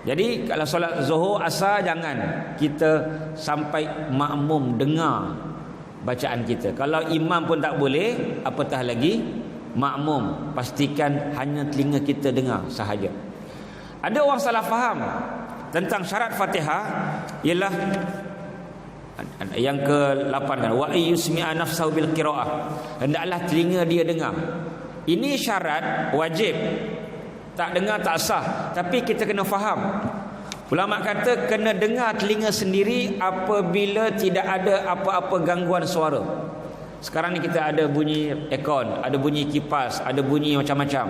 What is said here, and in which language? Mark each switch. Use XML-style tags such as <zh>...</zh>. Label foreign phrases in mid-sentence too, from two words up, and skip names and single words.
<ms>Jadi kalau solat Zuhur, Asar, jangan kita sampai makmum dengar bacaan kita. Kalau imam pun tak boleh, apatah lagi makmum. Pastikan hanya telinga kita dengar sahaja. Ada orang salah faham tentang syarat Fatihah, ialah yang ke-8 kan,</ms> <ar>ويسمع نفسه بالقراءة,</ar> <ms>hendaklah telinga dia dengar. Ini syarat wajib. Tak dengar tak sah, tapi kita kena faham. Ulama kata kena dengar telinga sendiri apabila tidak ada apa-apa gangguan suara. Sekarang ni kita ada bunyi aircon, ada bunyi kipas, ada bunyi macam-macam.</ms>